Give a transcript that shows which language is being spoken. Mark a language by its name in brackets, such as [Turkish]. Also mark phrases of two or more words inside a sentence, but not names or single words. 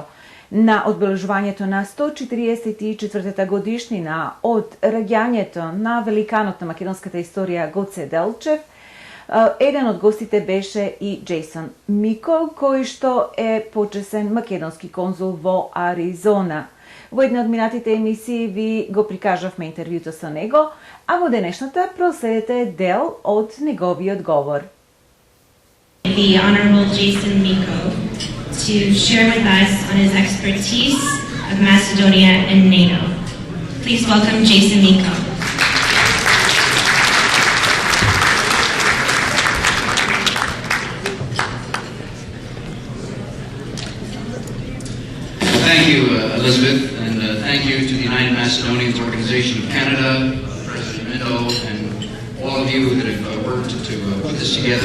[Macedonian] На одбележувањето на 144-та годишнина од раѓањето на великанот на македонската историја Гоце Делчев, еден од гостите беше и Джейсон Мико, кој што е почесен македонски конзул во Аризона. Во една од минатите емисии ви го прикажавме интервјуто со него, а во денешната проследете дел од неговиот говор. [English] The Honorable Jason Miko to share with us on his expertise of Macedonia and NATO. Please welcome Jason Miko. Thank you, Elizabeth, and thank you to the United Macedonians Organization of Canada, President Minto, and all of you that have worked to put this together.